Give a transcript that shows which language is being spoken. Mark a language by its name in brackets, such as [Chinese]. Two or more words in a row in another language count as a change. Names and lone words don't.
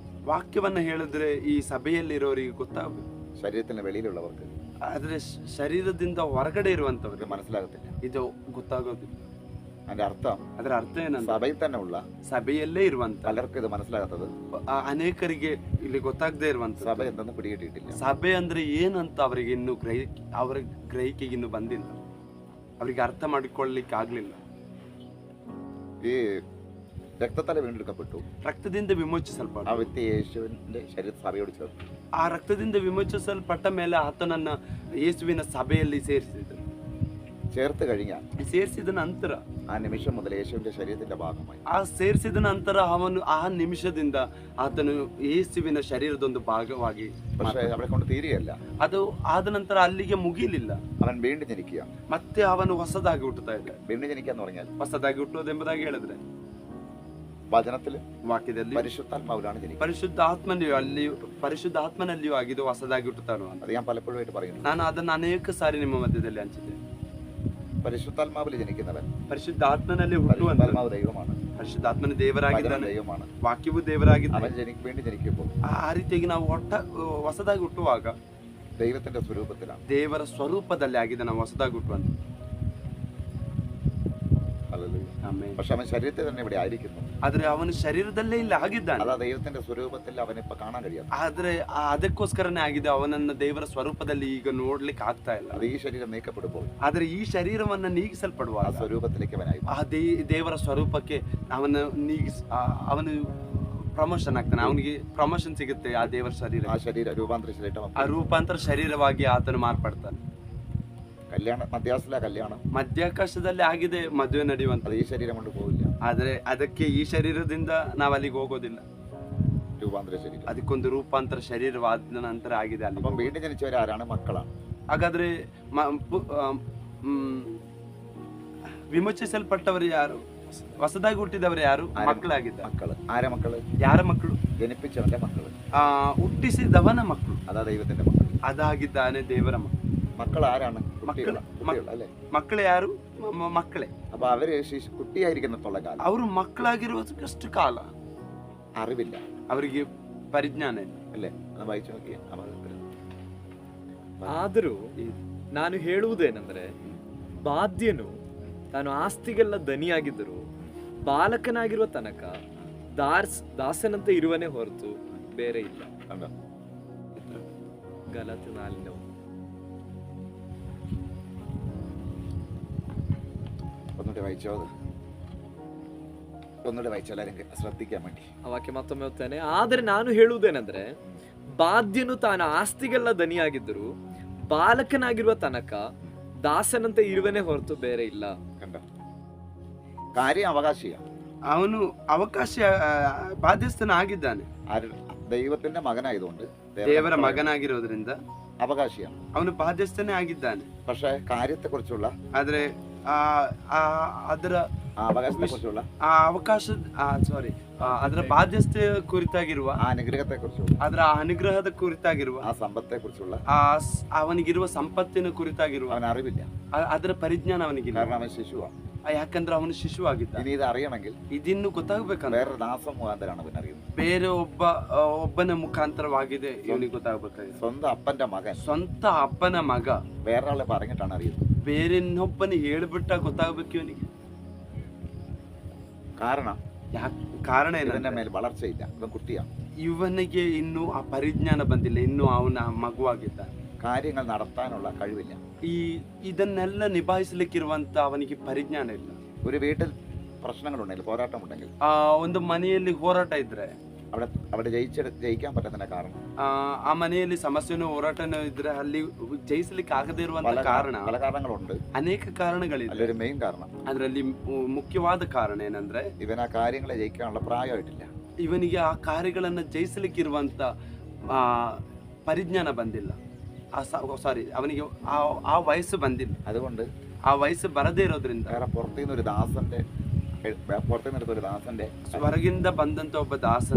[Kannada] ವಾಕ್ಯವನ್ನ ಹೇಳಿದ್ರೆ ಈ ಸಭೆಯಲ್ಲಿರೋರಿಗೆ ಗೊತ್ತಾಗ್ಬೇಕು. [Malayalam] ശരീരത്തിന് വെളിയിലുള്ളവർക്ക്, [Kannada] ಆದ್ರೆ ಶರೀರದಿಂದ ಹೊರಗಡೆ ಇರುವಂತವ್ರಿಗೆ [Malayalam] മനസ്സിലാകത്തില്ല. [Kannada] ಇದು ಗೊತ್ತಾಗೋದಿಲ್ಲ. [Malayalam] അതിന്റെ അർത്ഥം, [Kannada] ಅದರ ಅರ್ಥ ಏನಂದ್ರೆ, [Malayalam] സഭയിൽ തന്നെ ഉള്ള [Kannada] ಸಭೆಯಲ್ಲೇ ಇರುವಂತ [Malayalam] പലർക്കും ഇത് മനസ്സിലാകാത്തത്, [Kannada] ಅನೇಕರಿಗೆ ಇಲ್ಲಿ ಗೊತ್ತಾಗದೇ ಇರುವಂತ [Malayalam] സഭ എന്തെന്ന് പിടികിട്ടിയിട്ടില്ല. [Kannada] ಸಭೆ ಅಂದ್ರೆ ಏನಂತ ಅವರಿಗೆ ಇನ್ನು ಅವರ ಗ್ರಹಿಕೆಗೆ ಇನ್ನು ಬಂದಿಲ್ಲ, ಅವರಿಗೆ ಅರ್ಥ ಮಾಡಿಕೊಳ್ಳಲಿಕ್ಕೆ ಆಗ್ಲಿಲ್ಲ. [Malayalam] ഈ രക്തത്താൽ വീണ്ടെടുക്കപ്പെട്ടു, [Kannada] ರಕ್ತದಿಂದ ವಿಮೋಚಿಸಲ್ಪಟ್ಟ [Malayalam] ആ വ്യക്തി യേശുവിന്റെ ശരീര സഭയോട് ചേർന്നു. [Kannada] ಆ ರಕ್ತದಿಂದ ವಿಮೋಚಿಸಲ್ಪಟ್ಟ ಮೇಲೆ ಆತನನ್ನ ಯೇಸುವಿನ ಸಭೆಯಲ್ಲಿ ಸೇರಿಸಿದ್ರು. [Malayalam] ചേർത്ത് കഴിഞ്ഞാൽ, [Kannada] ಸೇರಿಸಿದ ನಂತರ, [Malayalam] ആ നിമിഷം മുതൽ യേശുവിന്റെ ശരീരത്തിന്റെ ഭാഗമായി. [Kannada] ಆ ಸೇರಿಸಿದ ನಂತರ ಅವನು ಆ ನಿಮಿಷದಿಂದ ಆತನು ಯೇಸುವಿನ ಶರೀರದೊಂದು ಭಾಗವಾಗಿ. [Malayalam] പക്ഷേ അവിടെ കൊണ്ട് തീരുകയല്ല. [Kannada] ಅದು ಆದ ನಂತರ ಅಲ್ಲಿಗೆ ಮುಗಿಲಿಲ್ಲ. [Malayalam] അവൻ വീണ്ടും ജനിക്കുക. [Kannada] ಮತ್ತೆ ಅವನು ಹೊಸದಾಗಿ ಹುಟ್ಟುತ್ತಾ ಇದ್ದ. [Malayalam] വീണ്ടും ജനിക്കുക എന്ന് പറഞ്ഞാൽ [Kannada] ಹೊಸದಾಗಿ ಹುಟ್ಟುವುದೆಂಬುದಾಗಿ ಹೇಳಿದ್ರೆ, [Malayalam] വചനത്തില് [Kannada] ವಾಕ್ಯದಲ್ಲಿ [Malayalam] പരിശുദ്ധാത്മാവിലാണ് ജനിക്കുക. [Kannada] ಪರಿಶುದ್ಧಾತ್ಮನಲ್ಲಿಯೂ ಆಗಿದ್ದು ಹೊಸದಾಗಿ ಹುಟ್ಟುತ್ತಾನು ಅಂತ [Malayalam] അത് ഞാൻ പലപ്പോഴും പറയുന്നു. [Kannada] ನಾನು ಅದನ್ನು ಅನೇಕ ಸಾರಿ ನಿಮ್ಮ ಮಧ್ಯದಲ್ಲಿ ಹಂಚಿದ್ದೆ. [Malayalam] പരിശുദ്ധാത്മാവിൽ ജനിക്കുന്നവൻ, [Kannada] ಪರಿಶುದ್ಧಾತ್ಮನಲ್ಲಿ ಹುಟ್ಟುವಂತ, [Malayalam] പരിശുദ്ധാത്മാവ് ദൈവമാണ്, [Kannada] ಪರಿಶುದ್ಧಾತ್ಮನ ದೇವರಾಗಿದ್ದಾನೆ, [Malayalam] ദൈവമാണ്, [Kannada] ವಾಕ್ಯವು ದೇವರಾಗಿದ್ದಾನೆ. [Malayalam] അവൻ വീണ്ടും ജനിക്കുമ്പോൾ [Kannada] ಆ ರೀತಿಯಾಗಿ ನಾವು ಹೊಸದಾಗಿ ಹುಟ್ಟುವಾಗ [Malayalam] ദൈവത്തിന്റെ സ്വരൂപത്തിലാണ്, [Kannada] ದೇವರ ಸ್ವರೂಪದಲ್ಲಿ ಆಗಿದೆ ನಾವು ಹೊಸದಾಗಿ ಹುಟ್ಟುವಂತ. [Malayalam] പക്ഷെ അവൻ ശരീരത്തിൽ തന്നെ ഇവിടെ ആയിരിക്കുന്നു. [Kannada] ಆದ್ರೆ ಅವನ ಶರೀರದಲ್ಲೇ ಇಲ್ಲಿ ಆಗಿದ್ದಾನೆ. [Malayalam] അതാ ദൈവത്തിന്റെ സ്വരൂപത്തിൽ അവനിപ്പോ കാണാൻ കഴിയാം. [Kannada] ಆದ್ರೆ ಅದಕ್ಕೋಸ್ಕರನೇ ಆಗಿದೆ, ಅವನನ್ನ ದೇವರ ಸ್ವರೂಪದಲ್ಲಿ ಈಗ ನೋಡ್ಲಿಕ್ಕೆ ಆಗ್ತಾ ಇಲ್ಲ. [Malayalam] അത് ഈ ശരീരം നീക്കപ്പെടുമ്പോൾ, [Kannada] ಆದ್ರೆ ಈ ಶರೀರವನ್ನ ನೀಗಿಸಲ್ಪಡುವಾಗ [Malayalam] ആ സ്വരൂപത്തിലേക്ക് അവനായി, [Kannada] ಆ ದೇವರ ಸ್ವರೂಪಕ್ಕೆ ಅವನು ಅವನು ಪ್ರಮೋಷನ್ ಆಗ್ತಾನೆ, ಅವನಿಗೆ ಪ್ರಮೋಷನ್ ಸಿಗುತ್ತೆ. ಆ ದೇವರ ಶರೀರ, [Malayalam] ആ ശരീര രൂപാന്തര ശരീരം, [Kannada] ಆ ರೂಪಾಂತರ ಶರೀರವಾಗಿ ಆತನು ಮಾರ್ಪಡ್ತಾನೆ. [Malayalam] കല്യാണം മധ്യാസിലെ കല്യാണം [Kannada] ಮಧ್ಯಾಕಾಶದಲ್ಲಿ ಆಗಿದೆ ಮದುವೆ ನಡೆಯುವಂತ. [Malayalam] ഈ ശരീരം കൊണ്ട് പോവില്ല. [Kannada] ಆದ್ರೆ ಅದಕ್ಕೆ ಈ ಶರೀರದಿಂದ ನಾವು ಅಲ್ಲಿಗೆ ಹೋಗೋದಿಲ್ಲ. [Malayalam] രൂപാന്തര ശരീരം, [Kannada] ಅದಕ್ಕೊಂದು ರೂಪಾಂತರ ಶರೀರವಾದ ನಂತರ ಆಗಿದೆ ಅಲ್ಲಿ. [Malayalam] അപ്പം വീണ്ടും ജനിച്ചവരാരാണ്? മക്കളാണ്. [Kannada] ಹಾಗಾದ್ರೆ ವಿಮೋಚಿಸಲ್ಪಟ್ಟವರು ಯಾರು? ಹೊಸದಾಗಿ ಹುಟ್ಟಿದವರು ಯಾರು? ಮಕ್ಕಳಾಗಿದ್ದಾರೆ. [Malayalam] മക്കള് ആരെ മക്കള്? [Kannada] ಯಾರ ಮಕ್ಕಳು? [Malayalam] ജനിപ്പിച്ചവന്റെ മക്കള്, [Kannada] ಹುಟ್ಟಿಸಿದವನ ಮಕ್ಕಳು, [Malayalam] അതാ ദൈവത്തിന്റെ മക്കൾ. [Kannada] ಅದಾಗಿದ್ದಾನೆ ದೇವರ ಮಕ್ಕಳು. [Malayalam] മക്കൾ ആരാണ്? മക്കള്. കുട്ടികൾ അല്ലേ? [Kannada] ಮಕ್ಕಳು ಯಾರು? ಮಕ್ಕಳೇ. [Malayalam] അപ്പൊ അവര് കുട്ടിയായിരിക്കുന്നത്തോളം കാലം [Kannada] ಅವರು ಮಕ್ಕಳಾಗಿರುವಷ್ಟು ಕಾಲ [Malayalam] അറിവില്ല, [Kannada] ಅವರಿಗೆ ಪರಿಜ್ಞಾನ ಇಲ್ಲ. [Malayalam] അല്ലേ? അത് വായിച്ചു നോക്കിയേ. [Kannada] ಆದರೂ ನಾನು ಹೇಳುವುದೇನೆಂದರೆ, ಬಾಧ್ಯನು ತಾನು ಆಸ್ತಿಗೆಲ್ಲ ಧನಿಯಾಗಿದ್ದರೂ ಬಾಲಕನಾಗಿರುವ ತನಕ ದಾಸನಂತೆ ಇರುವನೇ ಹೊರತು ಬೇರೆ ಇಲ್ಲ. [Malayalam] കണ്ടോ? ഗലാത്യ 4:9. ഒന്നുകൂടി വായിച്ചോ, അത് ഒന്നുകൂടി വായിച്ചോ, എല്ലാവരും ശ്രദ്ധിക്കാൻ വേണ്ടി. [Kannada] ಆ ವಾಕ್ಯ ಮತ್ತೊಮ್ಮೆ ಓದ್ತೇನೆ. ಆದರೆ ನಾನು ಹೇಳುವುದೇನೆಂದರೆ, ಬಾಧ್ಯನು ತಾನು ಆಸ್ತಿಗೆಲ್ಲ ಧನಿಯಾಗಿದ್ದರೂ ಬಾಲಕನಾಗಿರುವ ತನಕ ದಾಸನಂತೆ ಇರುವನೇ ಹೊರತು ಬೇರೆ ಇಲ್ಲ. [Malayalam] കണ്ടോ? കാര്യം അവകാശിയാണ്. [Kannada] ಅವನು ಅವಕಾಶ ಬಾಧ್ಯಸ್ಥನ ಆಗಿದ್ದಾನೆ. [Malayalam] ദൈവത്തിന്റെ മകനായതുകൊണ്ട്, [Kannada] ದೇವರ ಮಗನಾಗಿರೋದ್ರಿಂದ [Malayalam] അവകാശിയാണ്. [Kannada] ಅವನು ಬಾಧ್ಯಸ್ಥನೇ ಆಗಿದ್ದಾನೆ. [Malayalam] പക്ഷേ കാര്യത്തെക്കുറിച്ചുള്ള, [Kannada] ಆದ್ರೆ ಅದರ [Malayalam] അവകാശത്തെക്കുറിച്ചുള്ള, [Kannada] ಅದರ ಬಾಧ್ಯಸ್ಥೆ ಕುರಿತಾಗಿರುವ, [Malayalam] ആ അനുഗ്രഹത്തെക്കുറിച്ചുള്ള, [Kannada] ಅದರ ಅನುಗ್ರಹದ ಕುರಿತಾಗಿರುವ, [Malayalam] ആ സമ്പത്തെക്കുറിച്ചുള്ള, [Kannada] ಅವನಿಗಿರುವ ಸಂಪತ್ತಿನ ಕುರಿತಾಗಿರುವ [Malayalam] അവൻ അറിവില്ല. [Kannada] ಅದರ ಪರಿಜ್ಞಾನ ಅವನಿಗಿಲ್ಲ. [Malayalam] കാരണം അവൻ ശിശുവാണ്. [Kannada] ಯಾಕಂದ್ರೆ ಅವನು ಶಿಶುವಾಗಿದ್ದ. [Malayalam] ഇനി ഇത് അറിയണമെങ്കിൽ [Kannada] ഇതിನ್ನು ಗೊತ್ತಾಗಬೇಕಂದ್ರೆ [Malayalam] വേറെ ദാസം മുഖാന്തരാണ് അവൻ അറിയുന്നത്. [Kannada] ಬೇರೆ ಒಬ್ಬನ ಮುಖಾಂತರವಾಗಿದೆ ಇವನಿಗೆ ಗೊತ್ತಾಗಬೇಕಾಗಿದೆ. [Malayalam] സ്വന്തം അപ്പന്റെ മകൻ [Kannada] ಸ್ವಂತ ಅಪ್ಪನ ಮಗ [Malayalam] വേറൊരാളെ പറഞ്ഞിട്ടാണ് അറിയുന്നത്. [Kannada] ಬೇರೆ ಇನ್ನೊಬ್ಬನ ಹೇಳ್ಬಿಟ್ಟ ಗೊತ್ತಾಗಬೇಕು ಇವನಿಗೆ. [Malayalam] കാരണം [Kannada] ಕಾರಣ [Malayalam] ഇവന്റെ [Kannada] ಏನಂದ್ರೆ [Malayalam] മേൽ വളർച്ചയില്ല, ഇവൻ കുട്ടിയാണ്. [Kannada] ಇವನಿಗೆ ಇನ್ನೂ ಆ ಪರಿಜ್ಞಾನ ಬಂದಿಲ್ಲ, ಇನ್ನೂ ಅವನ ಮಗುವಾಗಿದ್ದಾನೆ. [Malayalam] കാര്യങ്ങൾ നടത്താനുള്ള കഴിവില്ല. [Kannada] ಇದನ್ನೆಲ್ಲ ನಿಭಾಯಿಸಲಿಕ್ಕಿರುವಂತ ಅವನಿಗೆ ಪರಿಜ್ಞಾನ ಇಲ್ಲ. [Malayalam] ഒരു വീട്ടിൽ പ്രശ്നങ്ങളുണ്ടെങ്കിൽ, പോരാട്ടമുണ്ടെങ്കിൽ, [Kannada] ಒಂದು ಮನೆಯಲ್ಲಿ ಹೋರಾಟ ಇದ್ರೆ [Malayalam] അവിടെ ജയിക്കാൻ പറ്റുന്ന കാരണം, [Kannada] ಆ ಮನೆಯಲ್ಲಿ ಸಮಸ್ಯೆನೋ ಹೋರಾಟನೋ ಇದ್ರೆ ಅಲ್ಲಿ ಜಯಿಸಲಿಕ್ಕೆ ಆಗದೇ ಇರುವಂತ ಕಾರಣ, [Malayalam] പല കാരണങ്ങളുണ്ട്. [Kannada] ಅನೇಕ ಕಾರಣಗಳಿದೆ. [Malayalam] അതിലൊരു മെയിൻ കാരണം, [Kannada] ಅದರಲ್ಲಿ ಮುಖ್ಯವಾದ ಕಾರಣ ಏನಂದ್ರೆ, [Malayalam] ഇവൻ ആ കാര്യങ്ങളെ ജയിക്കാനുള്ള പ്രായമായിട്ടില്ല. [Kannada] ಇವನಿಗೆ ಆ ಕಾರ್ಯಗಳನ್ನ ಜಯಿಸಲಿಕ್ಕಿರುವಂತ ಪರಿಜ್ಞಾನ ಬಂದಿಲ್ಲ. ಅವನಿಗೆ ಆ ವಯಸ್ಸು ಬಂದಿಲ್ಲ. [Malayalam] അതുകൊണ്ട് [Kannada] ಆ ವಯಸ್ಸು ಬರದೇ ಇರೋದ್ರಿಂದ [Malayalam] വേറെ പുറത്തുനിന്നൊരു ദാസന്റെ [Kannada] ಹೊರಗಿಂದ ಬಂದಂತ ಒಬ್ಬ ದಾಸನ,